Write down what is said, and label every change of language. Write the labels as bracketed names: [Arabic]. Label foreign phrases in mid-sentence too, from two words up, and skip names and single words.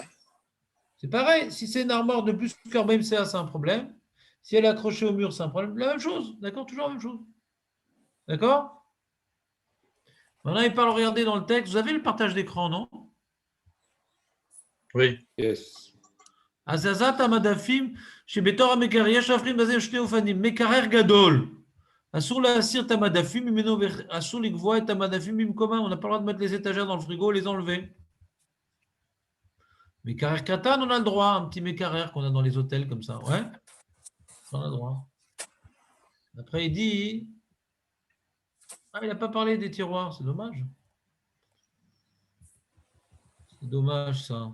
[French] C'est pareil. Si c'est une armoire de plus que 40 CA, c'est un problème. Si elle est accrochée au mur, c'est un problème. La même chose, d'accord? Toujours la même chose. D'accord? Maintenant, il parle, regardez dans le texte. Vous avez le partage d'écran, non? Oui. Yes. [Hebrew] הזזת המדפים שבתור המקרר, יש להבחין בזה שני אופנים, מקרר גדול, אסור להסיר את המדפים ממנו ואסור לקבוע את המדפים במקומם, [French] on n'a pas le droit de mettre les étagères dans le frigo, les enlever. [Hebrew] מקרר קטן, [French] on a le droit, un petit מקרר qu'on a dans les hôtels comme ça, ouais, on a le droit. Après il dit, il n'a pas parlé des tiroirs, c'est dommage. C'est dommage ça.